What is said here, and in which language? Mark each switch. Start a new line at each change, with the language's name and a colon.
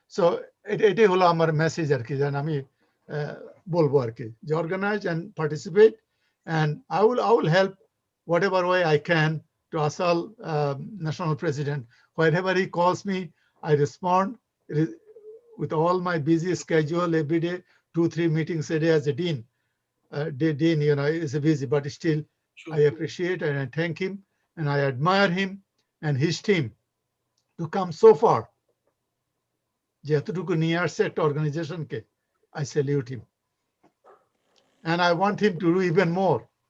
English: So
Bangla: এটাই হলো আমার মেসেজ আর কি, যেন আমি বলবো আর কি, যে
English: organize and participate, and I will help whatever way I can to ASAAL national president. Whenever he calls me, I respond with all my busy schedule every day, 2-3 meetings a day as a dean. Dean, you know, is busy, but still I appreciate and I thank him and I admire him and his team to come so far.
Bangla: যেতটুকু নিয়ে আসছে একটা অর্গানাইজেশনকে,
English: I salute him. And I want him to do even more.